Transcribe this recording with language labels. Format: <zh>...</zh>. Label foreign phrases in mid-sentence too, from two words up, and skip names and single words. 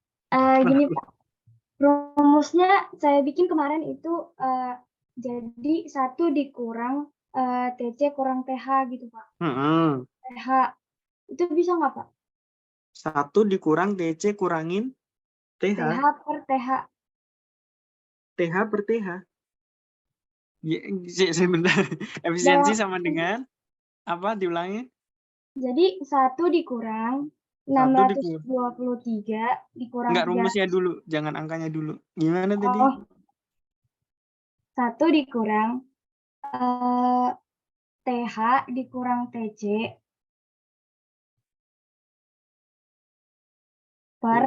<id>Gini Pak, rumusnya saya bikin kemarin itu jadi 1 dikurang TC kurang TH gitu Pak. TH itu bisa nggak Pak? 1 dikurang TC kurangin TH. TH per TH. TH per TH. Ya, sebentar. Efisiensi sama dengan apa? Diulangi. Jadi 1 dikurang 1 dikurang. 623 dikurang Enggak, 300. rumusnya dulu. Jangan angkanya dulu. Gimana tadi? Oh, 1 dikurang TH dikurang TC per</id>